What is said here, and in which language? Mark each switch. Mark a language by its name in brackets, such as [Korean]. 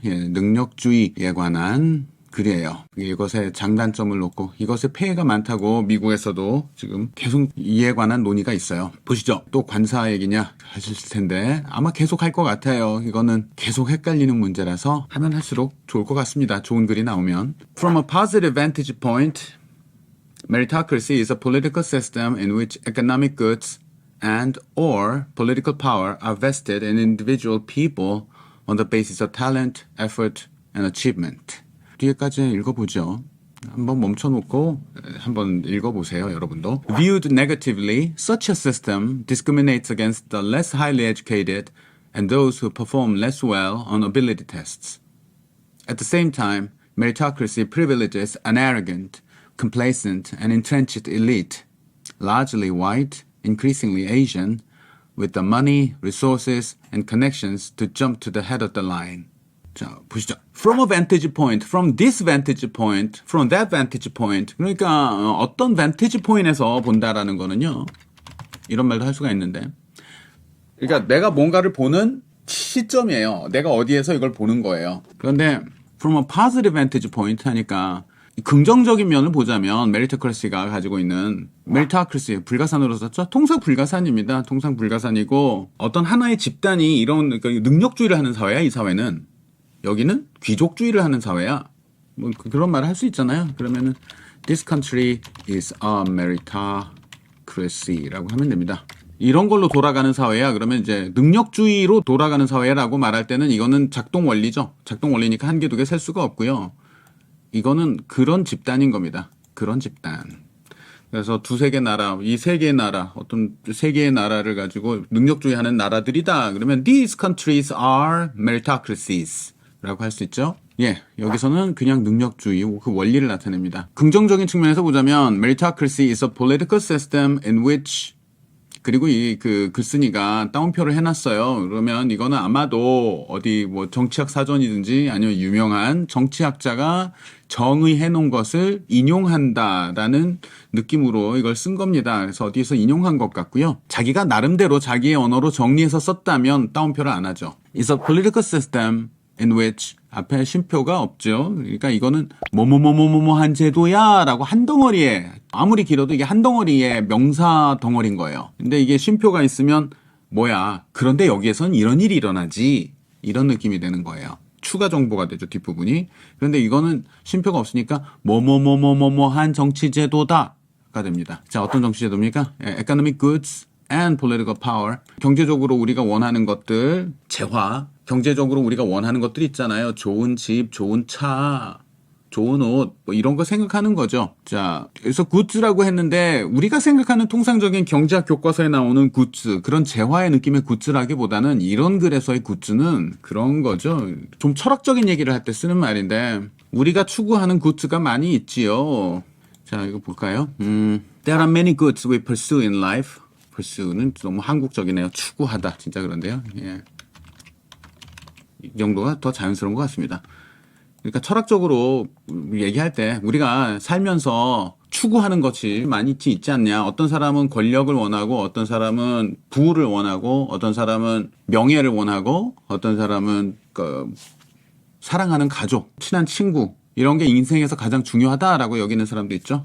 [Korean] 능력주의에 관한 글이에요. 이것의 장단점을 놓고 이것의 폐해가 많다고 미국에서도 지금 계속 이에 관한 논의가 있어요. 보시죠. 또 관사 얘기냐 하실 텐데 아마 계속 할 것 같아요. 이거는 계속 헷갈리는 문제라서 하면 할수록 좋을 것 같습니다. 좋은 글이 나오면. [English] From a positive vantage point, meritocracy is a political system in which economic goods and or political power are vested in individual people on the basis of talent, effort, and achievement. [Korean] 뒤에까지 읽어보죠. 한번 멈춰놓고 한번 읽어보세요, 여러분도. [English] Viewed negatively, such a system discriminates against the less highly educated and those who perform less well on ability tests. At the same time, meritocracy privileges an arrogant, complacent, and entrenched elite, largely white, increasingly Asian, with the money, resources, and connections to jump to the head of the line. [Korean] 자, 보시죠. [English] From a vantage point, from this vantage point, from that vantage point. [Korean] 그러니까 어떤 vantage point에서 본다라는 거는요. 이런 말도 할 수가 있는데. 그러니까 내가 뭔가를 보는 시점이에요. 내가 어디에서 이걸 보는 거예요. 그런데 [English] from a positive vantage point [Korean] 하니까 긍정적인 면을 보자면 메리토크래시가 가지고 있는 메리토크래시 불가산으로 썼죠. 통상 불가산입니다. 통상 불가산이고 어떤 하나의 집단이 이런 그러니까 능력주의를 하는 사회야. 이 사회는. 여기는 귀족주의를 하는 사회야. 뭐 그런 말을 할 수 있잖아요. 그러면은 [English] This country is a meritocracy라고 [Korean] 하면 됩니다. 이런 걸로 돌아가는 사회야. 그러면 이제 능력주의로 돌아가는 사회라고 말할 때는 이거는 작동 원리죠. 작동 원리니까 한 개, 두 개 셀 수가 없고요. 이거는 그런 집단인 겁니다. 그런 집단. 그래서 두세 개 나라, 이 세 개의 나라, 어떤 세 개의 나라를 가지고 능력주의 하는 나라들이다. 그러면 [English] These countries are meritocracies. [Korean] 라고 할 수 있죠. 여기서는 그냥 능력주의 그 원리를 나타냅니다. 긍정적인 측면에서 보자면 [English] meritocracy is a political system in which [Korean] 그리고 이 그 글쓴이가 따옴표를 해놨어요. 그러면 이거는 아마도 어디 뭐 정치학 사전이든지 아니면 유명한 정치학자가 정의해 놓은 것을 인용한다라는 느낌으로 이걸 쓴 겁니다. 그래서 어디에서 인용한 것 같고요. 자기가 나름대로 자기의 언어로 정리해서 썼다면 따옴표를 안 하죠. [English] It's a political system in which [Korean] 앞에 쉼표가 없죠. 그러니까 이거는 뭐뭐뭐뭐뭐한 제도야 라고 한 덩어리에 아무리 길어도 이게 한 덩어리의 명사 덩어리인 거예요. 근데 이게 쉼표가 있으면 뭐야 그런데 여기에선 이런 일이 일어나지 이런 느낌이 되는 거예요. 추가 정보가 되죠. 뒷부분이. 그런데 이거는 쉼표가 없으니까 뭐뭐뭐뭐뭐한 정치제도다 가 됩니다. 자, 어떤 정치제도입니까? [English] Economic goods and political power. [Korean] 경제적으로 우리가 원하는 것들 재화 경제적으로 우리가 원하는 것들 있잖아요. 좋은 집, 좋은 차, 좋은 옷, 뭐 이런 거 생각하는 거죠. 자, 그래서 굿즈라고 했는데 우리가 생각하는 통상적인 경제학 교과서에 나오는 굿즈, 그런 재화의 느낌의 굿즈라기보다는 이런 글에서의 굿즈는 그런 거죠. 좀 철학적인 얘기를 할 때 쓰는 말인데 우리가 추구하는 굿즈가 많이 있지요. 자, 이거 볼까요? [English] There are many goods we pursue in life. [Korean] pursue는 너무 한국적이네요. 추구하다. 진짜 그런데요. 이 정도가 더 자연스러운 것 같습니다. 그러니까 철학적으로 얘기할 때 우리가 살면서 추구하는 것이 많이 있지 않냐. 어떤 사람은 권력을 원하고 어떤 사람은 부를 원하고 어떤 사람은 명예를 원하고 어떤 사람은 사랑하는 가족, 친한 친구 이런 게 인생에서 가장 중요하다라고 여기는 사람도 있죠.